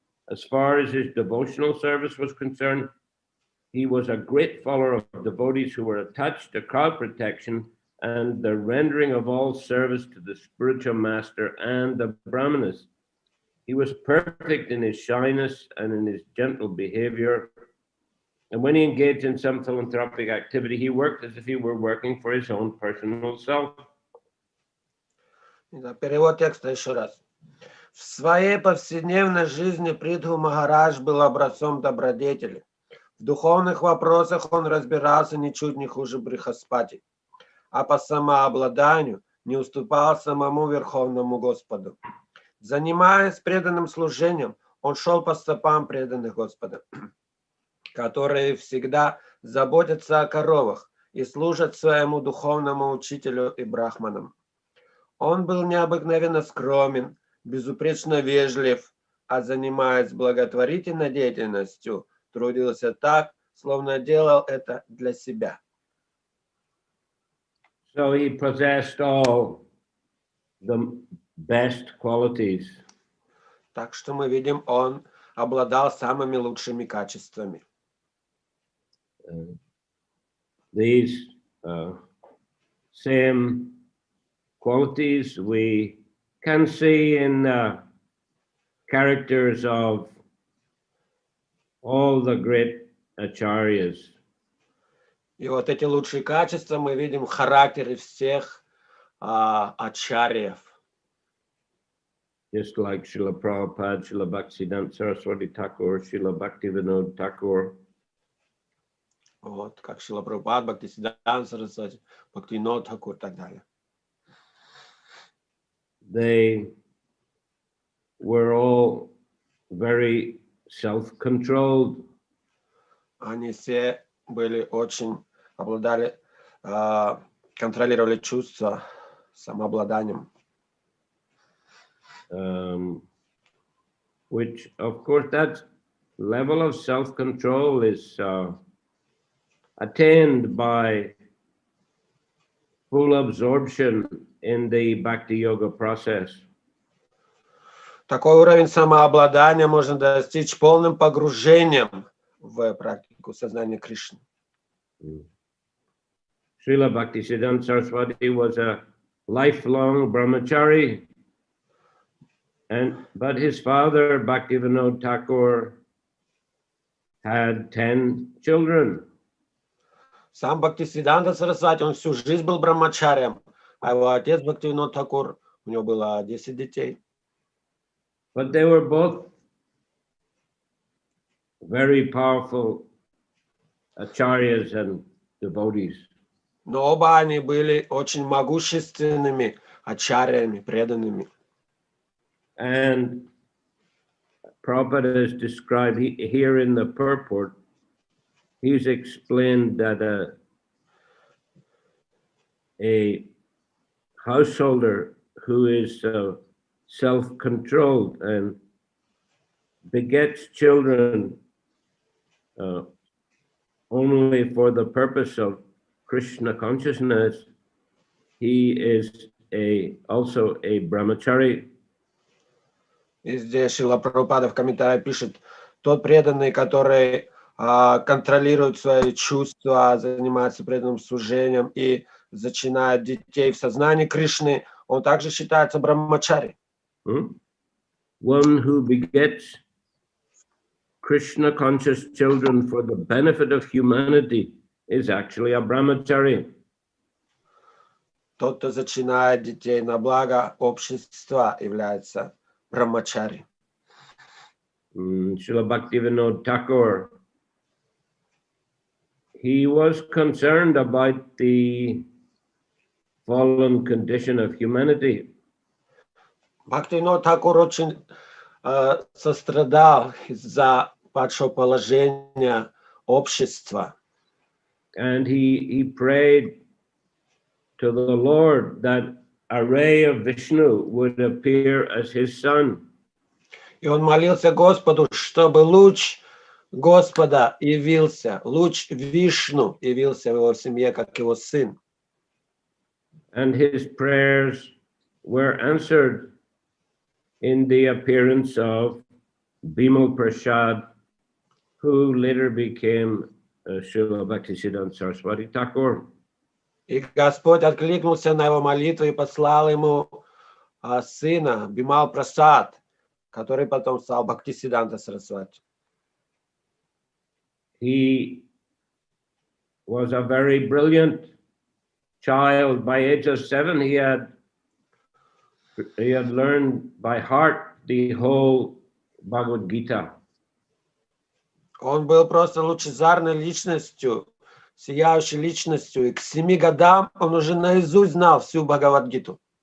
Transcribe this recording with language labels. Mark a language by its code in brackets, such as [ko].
[en] As far as his devotional service was concerned, he was a great follower of devotees who were attached to crowd protection and the rendering of all service to the spiritual master and the brahmanas. He was perfect in his shyness and in his gentle behavior. And when he engaged in some philanthropic activity, he worked as if he were working for his own personal self. [ru] Перевод текста еще раз. В своей повседневной жизни Притху Махарадж был образцом добродетели. В духовных вопросах он разбирался ничуть не хуже Брихаспати, а по самообладанию не уступал самому Верховному Господу. Занимаясь преданным служением, он шел по стопам преданных Господа, которые всегда заботятся о коровах и служат своему духовному учителю и брахманам. Он был необыкновенно скромен, безупречно вежлив, а занимаясь благотворительной деятельностью, трудился так, словно делал это для себя. [en] So he possessed all the best qualities. [ru] Так что мы видим, он обладал самыми лучшими качествами. [en] These same qualities we can see in the characters of all the great acharyas. [ru] И вот эти лучшие качества мы видим в характере всех ачарьев. [en] Just like Shrila Prabhupada, Shrila Bhактивиданта Saraswati Thakur, Shrila Bhaktivinoda Thakur. [ru] Вот, как Шрила Прабхупад, Бхактивиданта Сарасвати, Бхактивинода Тхакур и так далее. [en] They were all very self-controlled. [ru] Они все были очень, обладали, контролировали чувства самообладанием. [en] Which, of course, that level of self-control is attained by full absorption in the Bhakti Yoga process. [ru] Такой уровень самообладания можно достичь полным погружением в практику сознания Кришны. [en] Srila Bhaktisiddhanta Saraswati was a lifelong brahmachari, but his father, Bhaktivinoda Thakur, had 10 children. [ru] Сам Бхактивиданта Сарасвати, он всю жизнь был брамачарием, а его отец Бхактивинод Тхакур, у него было 10 детей. [en] But they were both very powerful acharyas and devotees. [ru] Но оба они были очень могущественными ачарьями, преданными. [en] And Prabhupada is described here in the purport. He's explained that a householder who is self-controlled and begets children only for the purpose of Krishna consciousness, he is also a brahmachari. [ru] И здесь Шрила Прабхупада в комментарии пишет, тот преданный, который контролирует свои чувства, занимается преданным служением и зачинает детей в сознании Кришны, он также считается брахмачари. [en] One who begets Krishna conscious children for the benefit of humanity is actually a brahmachari. [ru] Тот, кто зачинает детей на благо общества, является брахмачари. [en] Srila Bhaktivinoda Thakur, he was concerned about the fallen condition of humanity. [ru] Бхактивинод Тхакур очень сострадал из-за падшего положения общества. [en] And he prayed to the Lord that a ray of Vishnu would appear as his son. [ru] И он молился Господу, чтобы луч Господа явился, луч Вишну явился в его семье, как его сын. [en] And his prayers were answered in the appearance of Bimal Prasad, who later became Srila Bhaktisiddhanta Saraswati Thakur. [ru] И Господь откликнулся на его молитву и послал ему сына Бимал Прасад, который потом стал Бхактисидданта Сарасвати. [en] He was a very brilliant child. By age of 7, he had learned by heart the whole Bhagavad Gita. [ru] Он был просто лучезарной личностью, сияющей личностью, и к 7 годам он уже наизусть знал всю Бхагавад-гиту.